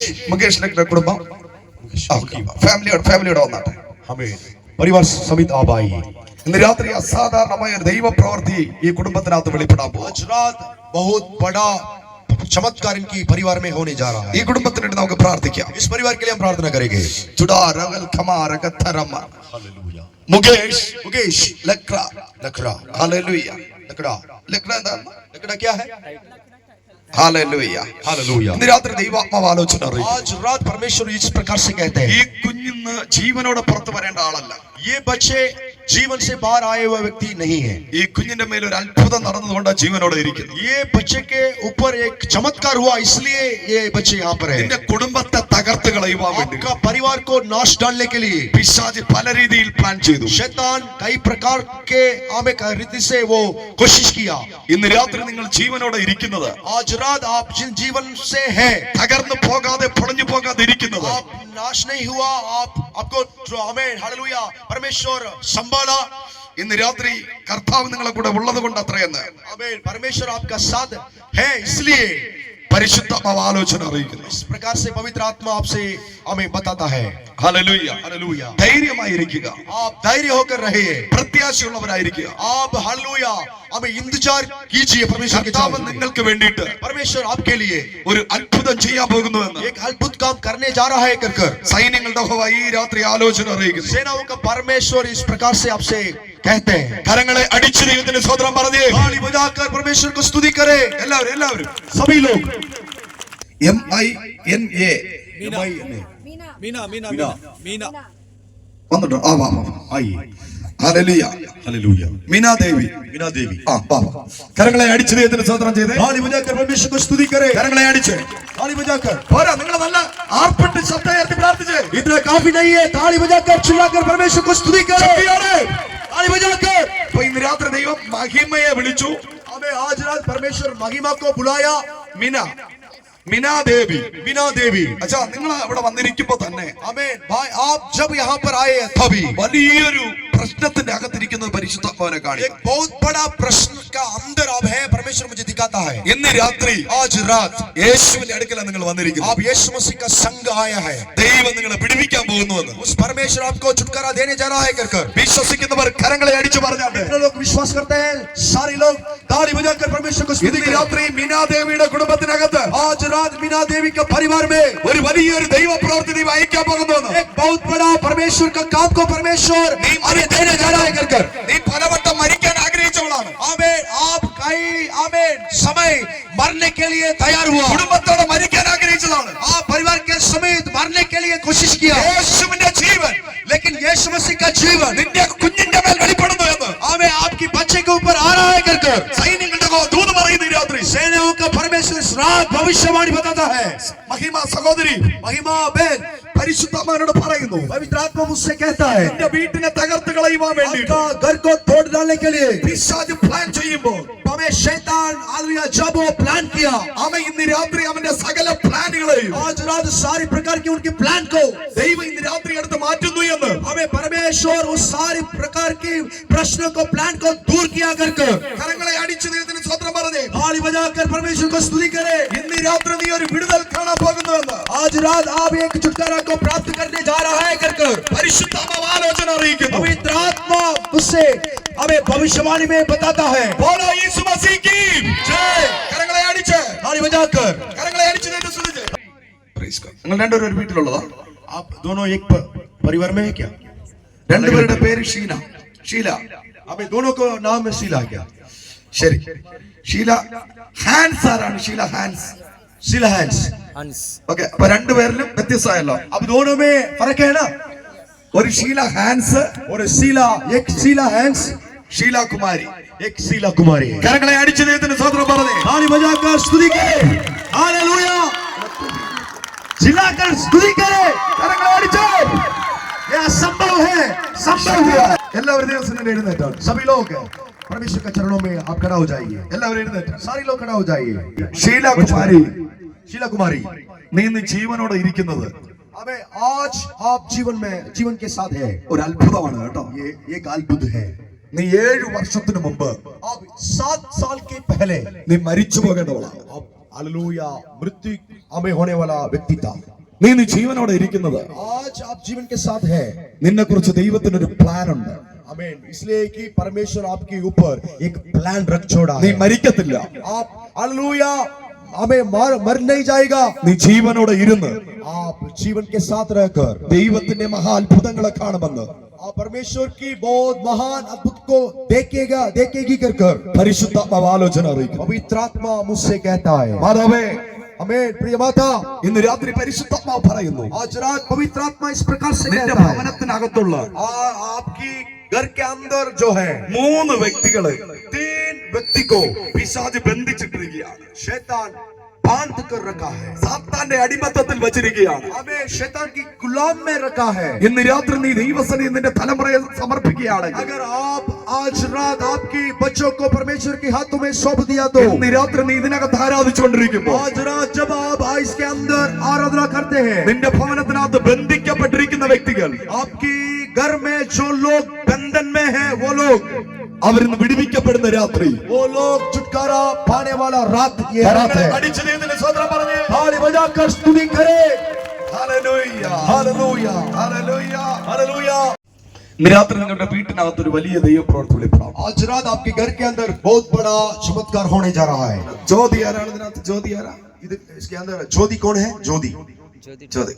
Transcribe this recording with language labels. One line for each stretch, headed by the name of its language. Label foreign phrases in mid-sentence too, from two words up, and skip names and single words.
Malayalam: മുകേഷിന്റെ കുടുംബം ഫാമിലിയോടെ വന്നാട്ടെ.
Hindi: परिवार समेत आप आइए।
Malayalam: ഇന്ന് രാത്രി അസാധാരണമായ ഒരു ദൈവ പ്രവൃത്തി ഈ കുടുംബത്തിനകത്ത് വെളിപ്പെടാൻ പോകും.
Hindi: आज रात बहुत बड़ा चमत्कार इनकी परिवार में होने जा रहा है।
Malayalam: ഈ കുടുംബത്തിന് വേണ്ടി നമുക്ക് പ്രാർത്ഥിക്കാം.
Hindi: इस परिवार के लिए हम प्रार्थना करेंगे। मुकेश लकड़ा हालेलुया लकड़ा क्या है? हालेलुया हालेलुया.
Malayalam: ഇന്ന് രാത്രി ദൈവാത്മാവ് ആലോചന അറിയിക്കും.
Hindi: आज रात परमेश्वर इस प्रकार से कहते हैं,
Malayalam: ഈ കുഞ്ഞിന്ന് ജീവനോടെ പുറത്തു വരേണ്ട ആളല്ല.
Hindi: ये बच्चे जीवन से बाहर आए हुए व्यक्ति नहीं है।
Malayalam: ഈ കുഞ്ഞിന്റെ മേൽ ഒരു അത്ഭുതം നടന്നതുകൊണ്ട് ജീവനോടെ ഇരിക്കുന്നു.
Hindi: ये बच्चे के ऊपर एक चमत्कार हुआ, इसलिए ये बच्चे यहाँ पर है।
Malayalam: നിന്റെ കുടുംബത്തെ തകർത്ത് കളയുവാൻ വേണ്ടി
Hindi: आपका परिवार को नाश डालने के लिए
Malayalam: പിശാച് പല രീതിയിൽ പ്ലാൻ ചെയ്തു.
Hindi: शैतान कई प्रकार के आमे रीति से वो कोशिश किया।
Malayalam: ഇന്ന് രാത്രി നിങ്ങൾ ജീവനോടെ ഇരിക്കുന്നത്,
Hindi: आज रात आप जिन जीवन से है,
Malayalam: തകർന്നു പോകാതെ പൊളഞ്ഞു പോകാതെ ഇരിക്കുന്നത്,
Hindi: आप नाश नहीं हुआ, आपको हमें हालेलुया परमेश्वर संभाला।
Malayalam: ഇന്ന് രാത്രി കർത്താവ് നിങ്ങളെ കൂടെ ഉള്ളത് കൊണ്ട് അത്രയെന്ന്
Hindi: आमीन, परमेश्वर आपका साथ है, इसलिए
Malayalam: പരിശുദ്ധാത്മാവ് ആലോചന അറിയിക്കുന്നു.
Hindi: इस प्रकार से पवित्र आत्मा आपसे हमें बताता है।
Malayalam: ഹല്ലേലൂയ
Hindi: हालेलुया,
Malayalam: ധൈര്യമായിരിക്കുക,
Hindi: आप धैर्य होकर रहिए,
Malayalam: പ്രത്യാശയുള്ളവരായിരിക്കുക.
Hindi: आप हालेलुया हमें इंतजार कीजिए परमेश्वर के
Malayalam: കർത്താവ്
Hindi: साथ।
Malayalam: നിങ്ങൾക്ക് വേണ്ടിയിട്ട്
Hindi: परमेश्वर आपके लिए
Malayalam: ഒരു അത്ഭുതം ചെയ്യാൻ പോകുന്നുവെന്ന്
Hindi: एक अद्भुत काम करने जा रहा है कर
Malayalam: സൈന്യങ്ങളുടെ യഹോവ ഈ രാത്രി ആലോചന അറിയിക്കുന്നു.
Hindi: सेनाओं का परमेश्वर इस प्रकार से आपसे कहते हैं।
Malayalam: കരങ്ങളെ അടിച്ചു ദൈവത്തിന് സ്തോത്രം പറഞ്ഞേ.
Hindi: ताली बजाकर परमेश्वर को स्तुति करे
Malayalam: എല്ലാവരും
Hindi: सभी लोग। MINA मीना
Malayalam: വന്നിട്ടോ? ആ വാ
Hindi: आइए।
Malayalam: ഹല്ലേലൂയ
Hindi: हालेलुया,
Malayalam: മീനാ ദേവി
Hindi: मीना देवी
Malayalam: ആ വാ കരങ്ങളെ അടിച്ചു ദൈവത്തിന് സ്തോത്രം ചെയ്തേ.
Hindi: ताली बजाकर परमेश्वर को स्तुति करे।
Malayalam: കരങ്ങളെ അടിച്ച്
Hindi: ताली बजाकर
Malayalam: പോരാ, നിങ്ങൾ നല്ല ആർപ്പിട്ട് ശബ്ദം ഉയർത്തി പ്രാർത്ഥിച്ചേ.
Hindi: इतना काफी नहीं है, ताली बजाकर चिल्लाकर परमेश्वर को स्तुति करे। ताली बजाकर
Malayalam: അപ്പൊ ഇന്ന് രാത്രി ദൈവം മഹിമയെ വിളിച്ചു.
Hindi: हमें आज रात परमेश्वर महिमा को बुलाया।
Malayalam: മീനാ ദേവി
Hindi: मीना देवी,
Malayalam: അച്ഛാ നിങ്ങൾ ഇവിടെ വന്നിരിക്കുമ്പോ തന്നെ
Hindi: हमें भाई आप जब यहाँ पर आए तभी
Malayalam: വലിയൊരു പ്രശ്നത്തിന്റെ അകത്തിരിക്കുന്ന പരിശുദ്ധാത്മാവിനെ
Hindi: एक
Malayalam: കാണിക്കും.
Hindi: बहुत बड़ा प्रश्न का अंदर आप है, परमेश्वर मुझे दिखाता है।
Malayalam: ഇന്ന് രാത്രി
Hindi: आज रात
Malayalam: യേശുവിന്റെ അടുക്കലാണ് നിങ്ങൾ വന്നിരിക്കുന്നത്.
Hindi: आप यीशु मसीह का संग आया है।
Malayalam: ദൈവം നിങ്ങളെ പിടിപ്പിക്കാൻ പോകുന്നുവെന്ന്
Hindi: उस परमेश्वर आपको छुटकारा देने जा रहा है कर
Malayalam: വിശ്വസിക്കുന്നവർ കരങ്ങളെ അടിച്ചു പറഞ്ഞാണ്ട്
Hindi: जितने लोग विश्वास करते हैं सारे लोग ताली बजाकर परमेश्वर को स्तुति
Malayalam: ഇന്ന്
Hindi: करें।
Malayalam: രാത്രി മീനാ ദേവിയുടെ കുടുംബത്തിനകത്ത്
Hindi: आज रात मीना देवी के परिवार में
Malayalam: ഒരു വലിയൊരു ദൈവ പ്രവൃത്തി നീ അയക്കാൻ പോകുന്നുവെന്ന്.
Hindi: एक बहुत बड़ा परमेश्वर का काम को परमेश्वर हमें देने जा रहा है कर
Malayalam: നീ പലവട്ടം മരിക്കാൻ ആഗ്രഹിച്ചവളാണ്.
Hindi: आमीन, आप कई आमीन समय मरने के लिए तैयार हुआ,
Malayalam: കുടുംബത്തോടെ മരിക്കാൻ ആഗ്രഹിച്ചതാണ്.
Hindi: आप परिवार के समेत मरने के लिए कोशिश किया,
Malayalam: യേശുവിന്റെ ജീവൻ
Hindi: लेकिन यीशु मसीह का जीवन
Malayalam: നിന്റെ കുഞ്ഞിന്റെ മേൽ വെളിപ്പെടുന്നു എന്ന്
Hindi: हमें आपकी बच्चे के ऊपर आ रहा है कर
Malayalam: സൈന്യങ്ങളുടെ ദൂത് പറയുന്നു. ഈ രാത്രി
Hindi: सेनाओं का परमेश्वर इस रात भविष्यवाणी बताता है।
Malayalam: മഹിമ സഹോദരി
Hindi: महिमा बहन
Malayalam: പരിശുദ്ധാത്മാവിനോട് പറയുന്നു,
Hindi: पवित्र आत्मा मुझसे कहता है,
Malayalam: നിന്റെ വീട്ടിനെ തകർത്ത് കളയുവാൻ വേണ്ടി
Hindi: आपका घर को तोड़ डालने के लिए
Malayalam: പിശാച് പ്ലാൻ ചെയ്യുമ്പോൾ
Hindi: हमें शैतान हालेलुया जब वो प्लान किया,
Malayalam: അവൻ ഇന്ന് രാത്രി അവന്റെ സകല പ്ലാനുകളെയും
Hindi: आज रात सारी प्रकार की उनकी प्लान को
Malayalam: ദൈവം ഇന്ന് രാത്രി എടുത്ത് മാറ്റുന്നു എന്ന്
Hindi: हमें परमेश्वर उस सारी प्रकार की प्रश्नों को प्लान को दूर किया कर
Malayalam: കരങ്ങളെ അടിച്ചു ദൈവത്തിന് സ്വത്രം പറഞ്ഞേ.
Hindi: ताली बजाकर परमेश्वर को स्तुति करे।
Malayalam: ഇന്ന് രാത്രി നീ ഒരു വിടുതൽ കാണാൻ പോകുന്നുവെന്ന്
Hindi: आज रात आप एक छुटकारा को प्राप्त करने जा रहा है कर
Malayalam: പരിശുദ്ധാത്മാവ് ആലോചന അറിയിക്കുന്നു.
Hindi: पवित्र आत्मा उससे हमें भविष्यवाणी में बताता है। बोलो यीशु मसीह की जय.
Malayalam: കരങ്ങളെ അടിച്ച്
Hindi: ताली बजाकर
Malayalam: കരങ്ങളെ അടിച്ച് ദൈവത്തെ സ്തുതിച്ച്.
English: Praise God.
Malayalam: നിങ്ങൾ രണ്ടുപേരും ഒരു വീട്ടിലുള്ളതാ?
Hindi: आप दोनों एक परिवार में है क्या?
Malayalam: രണ്ടുപേരുടെ പേര് ഷീല.
Hindi: अभी दोनों को नाम है शीला क्या?
Malayalam: ശരി. ഷീല ഹാൻസ് ആരാണ്?
Hindi: शीला शीला हैंस।
Malayalam: ഓക്കെ. അപ്പൊ രണ്ടുപേരിലും വ്യത്യസ്തമായല്ലോ.
Hindi: अब दोनों में फर्क है ना?
Malayalam: ഒരു ഷീല ഹാൻസ്,
Hindi: और शीला एक शीला हैंस,
Malayalam: ഷീല കുമാരി.
Hindi: एक शीला कुमारी है।
Malayalam: കരങ്ങളെ അടിച്ച് ദൈവത്തിന് സ്വത്രം പറഞ്ഞേ.
Hindi: ताली बजाकर स्तुति करे। हालेलुया, चिल्लाकर स्तुति करे।
Malayalam: കരങ്ങളെ അടിച്ച്.
Hindi: यह संभव है, संभव हुआ।
Malayalam: എല്ലാവരും ദിവസം എഴുന്നേറ്റാണ്.
Hindi: सभी लोग परमेश्वर के चरणों में आप खड़ा हो जाइए।
Malayalam: എല്ലാവരും എഴുന്നേറ്റ്.
Hindi: सारे लोग खड़ा हो जाइए।
Malayalam: ഷീല കുമാരി,
Hindi: शीला कुमारी,
Malayalam: നീ ഇന്ന് ജീവനോടെ ഇരിക്കുന്നത്
Hindi: हमें आज आप जीवन के साथ है।
Malayalam: ഒരു അത്ഭുതമാണ് കേട്ടോ.
Hindi: ये एक अद्भुत है।
Malayalam: നീ 7 വർഷത്തിന് മുമ്പ്
Hindi: अब 7 साल के पहले
Malayalam: നീ മരിച്ചു പോകേണ്ടവളാണ്.
Hindi: हालेलुया मृत्यु हमें होने वाला व्यक्ति था।
Malayalam: നീ ജീവനോടെ ഇരിക്കുന്നത്
Hindi: आज आप जीवन के साथ है।
Malayalam: നിന്നെ കുറിച്ച് ദൈവത്തിനൊരു പ്ലാൻ ഉണ്ട്.
Hindi: आमीन। इसलिए कि परमेश्वर आपके ऊपर एक प्लान रख छोड़ा
Malayalam: നീ
Hindi: है।
Malayalam: മരിക്കത്തില്ല.
Hindi: आप हालेलुया हमें मर नहीं जाएगा।
Malayalam: നീ ജീവനോടെ ഇരുന്ന്
Hindi: आप जीवन के साथ रहकर
Malayalam: ദൈവത്തിന്റെ മഹാ അത്ഭുതങ്ങളെ കാണുമെന്ന്
Hindi: आप परमेश्वर की बहुत महान अद्भुत को देखेगी कर
Malayalam: പരിശുദ്ധാത്മാവ് ആലോചന അറിയിക്കുന്നു.
Hindi: पवित्र आत्मा मुझसे कहता है।
Malayalam: മാതാവേ,
Hindi: आमीन। प्रिय माता,
Malayalam: ഇന്ന് രാത്രി പരിശുദ്ധാത്മാവ് പറയുന്നു,
Hindi: आज रात पवित्र आत्मा इस प्रकार से
Malayalam: നിന്റെ
Hindi: कहता है,
Malayalam: ഭവനത്തിനകത്തുള്ള
Hindi: आपकी घर के अंदर जो है
Malayalam: 3 വ്യക്തികളെ
Hindi: 3 व्यक्ति को
Malayalam: പിശാച് ബന്ധിച്ചിട്ടിരിക്കുകയാണ്.
Hindi: शैतान बांध कर रखा है।
Malayalam: സാത്താന്റെ അടിമത്തത്തിൽ വച്ചിരിക്കുകയാണ്.
Hindi: हमें शैतान की गुलाम में रखा है।
Malayalam: ഇന്ന് രാത്രി നീ ദൈവസന്നിധിയിൽ നിന്റെ തലമുറയെ സമർപ്പിക്കുകയാണെങ്കിൽ,
Hindi: अगर आप आज रात आपकी बच्चों को परमेश्वर के हाथों में सौंप दिया तो
Malayalam: ഇന്ന് രാത്രി നീ ഇതിനകത്ത് ആരാധിച്ചുകൊണ്ടിരിക്കുമ്പോൾ
Hindi: आज रात जब आप इसके अंदर आराधना करते हैं,
Malayalam: നിന്റെ ഭവനത്തിനകത്ത് ബന്ധിക്കപ്പെട്ടിരിക്കുന്ന വ്യക്തികൾ
Hindi: आपकी घर में जो लोग बंधन में हैं वो लोग
Malayalam: അവരിന്ന് വിടുവിക്കപ്പെടുന്ന രാത്രി
Hindi: वो लोग छुटकारा पाने वाला रात ये रात है।
Malayalam: അടിച്ചു ദൈവത്തിന്റെ സ്തോത്രം പറഞ്ഞേ.
Hindi: ताली बजाकर स्तुति करें।
Malayalam: ഹല്ലേലൂയ,
Hindi: हालेलुया
Malayalam: ഹല്ലേലൂയ.
Hindi: हालेलुया।
Malayalam: ഇന്ന് രാത്രി നിങ്ങളുടെ വീട്ടിനകത്ത് ഒരു വലിയ ദൈവപ്രവൃത്തി വെളിപ്പെടാം.
Hindi: आज रात आपके घर के अंदर बहुत बड़ा चमत्कार होने जा रहा है।
Malayalam: ജ്യോതി ആരാണ് ഇതിനകത്ത്? ജ്യോതി ആരാ?
Hindi: इसके अंदर ज्योति कौन है? ज्योति
Malayalam: ജ്യോതി.